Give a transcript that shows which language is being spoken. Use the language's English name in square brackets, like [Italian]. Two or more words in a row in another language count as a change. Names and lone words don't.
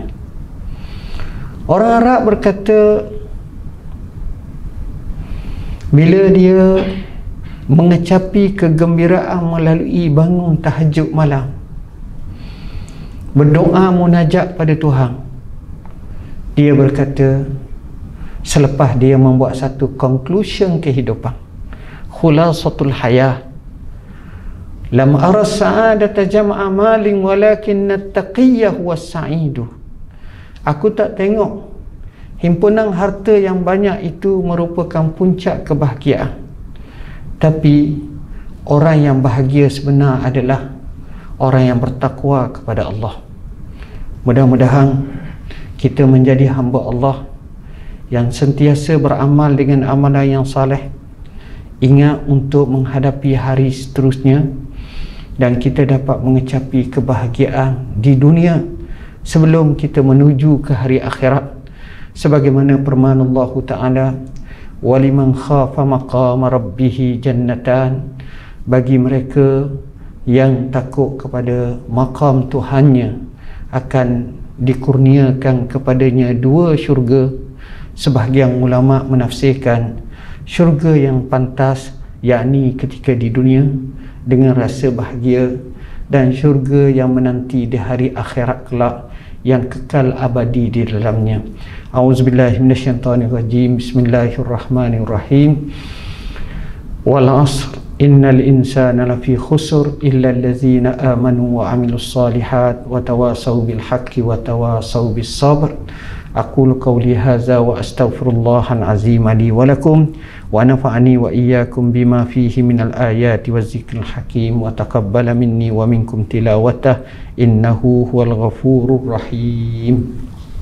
[Malay] Orang Arab berkata, bila dia mengecapi kegembiraan melalui bangun tahajud malam, berdoa munajat pada Tuhan, dia berkata selepas dia membuat satu conclusion kehidupan, [Arabic] خلاصة الحياة، لم أر سعادة جمع مال ولكن التقي والسعيد. [Malay] Aku tak tengok himpunan harta yang banyak itu merupakan puncak kebahagiaan, tapi orang yang bahagia sebenar adalah orang yang bertakwa kepada Allah. Mudah-mudahan kita menjadi hamba Allah yang sentiasa beramal dengan amalan yang saleh, ingat untuk menghadapi hari seterusnya, dan kita dapat mengecapi kebahagiaan di dunia sebelum kita menuju ke hari akhirat, sebagaimana firman Allah Ta'ala, [Arabic] ولمن خاف مقام ربه جنتان, [Malay] bagi mereka yang takut kepada maqam Tuhannya akan dikurniakan kepadanya 2 syurga. Sebahagian ulama menafsirkan syurga yang pantas, yakni ketika di dunia dengan rasa bahagia, dan syurga yang menanti di hari akhirat kelak yang kekal abadi di dalamnya. [Arabic] أعوذ بالله من الشيطان الرجيم. بسم الله الرحمن الرحيم. والعصر إن الإنسان لفي خسر إلا الذين آمنوا وعملوا الصالحات وتواصوا بالحق وتواصوا بالصبر. أقول قولي هذا وأستغفر الله العظيم لي ولكم ونفعني وإياكم بما فيه من الآيات والذكر الحكيم وتقبل مني ومنكم تلاوته إنه هو الغفور الرحيم.